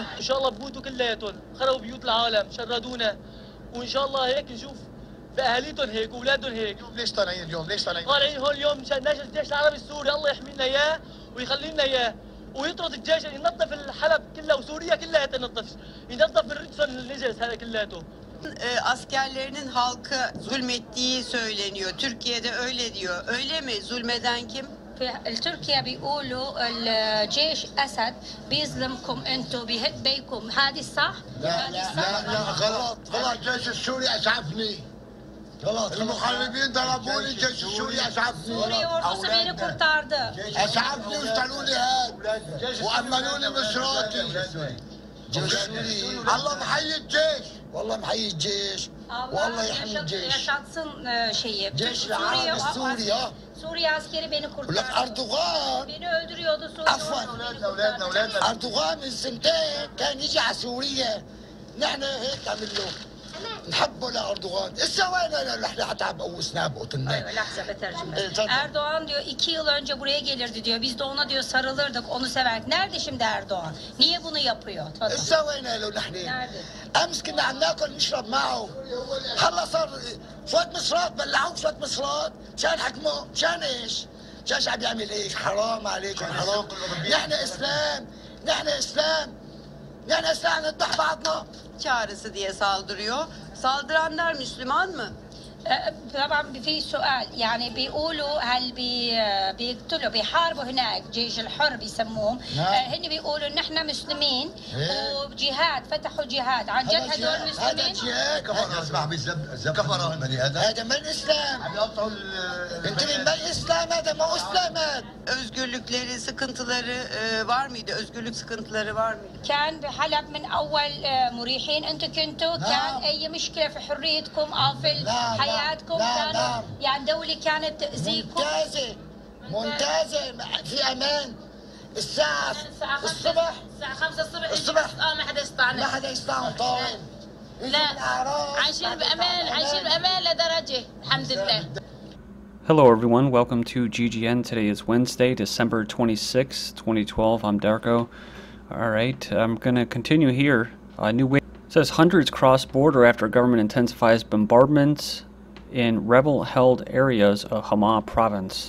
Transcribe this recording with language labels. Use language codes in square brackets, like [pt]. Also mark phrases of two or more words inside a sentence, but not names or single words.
[ar] ان شاء الله بموتوا كلياتهم خربوا بيوت العالم شردونا وان شاء الله هيك نشوف باهاليتهم هيك واولادهم هيك. ليش طالعين اليوم؟ ليش طالعين؟ طالعين هون اليوم مشان ناشد الجيش العربي السوري الله يحمي لنا اياه ويخلي لنا اياه ويطرد الجيش ينظف الحلب كلها وسوريا كلها تنظف ينظف من رجسهم النجس هذا كلياته. [tr] Askerlerinin halkı zulmettiği söyleniyor. Türkiye'de öyle diyor. Öyle mi? Zulmeden kim? [ar] تركيا بيقولوا الجيش أسد بيظلمكم انتم بيهد بيكم هذه صح؟ لا لا لا غلط غلط الجيش السوري اسعفني غلط المخربين ضربوني الجيش السوري اسعفني [tr] سوري ordusu beni kurtardı [ar] اسعفني واشتروا لي هاد وامنوا لي مصراتي جيش سوري الله محيي الجيش والله محيي الجيش والله يحمي الجيش [tr] yaşatsın şeyi [ar] جيش العربي السوري ها [tr] Suriye askeri beni kurtardı. Erdogan Beni öldürüyordu Suriye. [ar] عفوا أردوغان من سنتين كان يجي على سوريا نحن هيك عمل له نحبه لأردوغان. إسا وين نحن حتى بقوسنا بقتلنا. لحظة بترجمة. [tr] Erdoğan diyor 2 yıl önce buraya gelirdi diyor. Biz de ona diyor sarılırdık, onu severdik. Nerede şimdi Erdoğan? Niye bunu yapıyor? [ar] إسا وين له نحن؟ [tr] Nerede? [ar] أمس كنا عم ناكل نشرب معه. هلا صار شوية مصرات بلعوه شوية مصرات. مشان حكمه، مشان إيش؟ مشان عم يعمل إيش؟ حرام عليكم حرام. نحن إسلام، نحن إسلام. نحن إسلام نذبح بعضنا. [tr] Çağrısı diye saldırıyor. Saldıranlar Müslüman mı? [ar] طبعا في سؤال يعني بيقولوا هل بيقتلوا بيحاربوا هناك جيش الحر بيسموهم هن بيقولوا نحن مسلمين وجهاد فتحوا جهاد عن جد هدول مسلمين كفر هذا ما الاسلام انت ما الاسلام هذا ما اسلام. [tr] Özgürlükleri, sıkıntıları var mıydı? Özgürlük sıkıntıları var mıydı? [ar] كان بحلب من اول مريحين انتم كنتوا كان اي مشكله في حريتكم او في حياتكم كانوا يعني دولة كانت تأذيكم ممتازة في أمان. الساعة الصبح الساعة 5 الصبح ما حدا يستطيعنا. ما حدا يستطيعهم طاعون. لا عايشين بأمان، عايشين بأمان لدرجة الحمد لله. [en] Hello everyone, welcome to GGN. Today is Wednesday, December 26, 2012. I'm Darko. Alright, I'm gonna continue here. New way. It says hundreds cross border after government intensifies bombardments in rebel-held areas of Hama province.